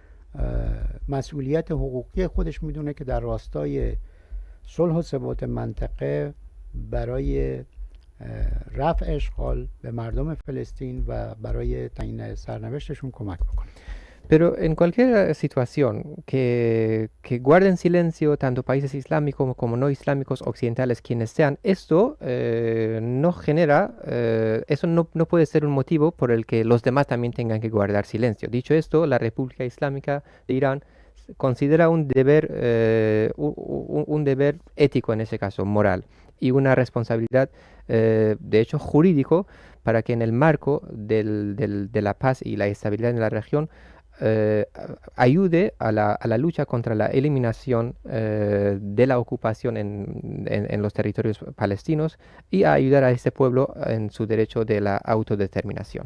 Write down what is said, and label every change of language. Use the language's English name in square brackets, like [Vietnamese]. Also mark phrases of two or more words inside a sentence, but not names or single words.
[Persian] مسئولیت حقوقی خودش میدونه که در راستای صلح و ثبات منطقه برای رفع اشغال به مردم فلسطین و برای تعیین سرنوشتشون کمک بکنه. [Spanish] Pero en cualquier situación que guarden silencio, tanto países islámicos como no islámicos, occidentales, quienes sean, esto no genera, eso no puede ser un motivo por el que los demás también tengan que guardar silencio. Dicho esto, la República Islámica de Irán considera un deber, un deber ético, en ese caso, moral, y una responsabilidad, de hecho, jurídico, para que en el marco de la paz y la estabilidad en la región ayude a la lucha contra la eliminación de la ocupación en los territorios palestinos y a ayudar a este pueblo en su derecho de la autodeterminación.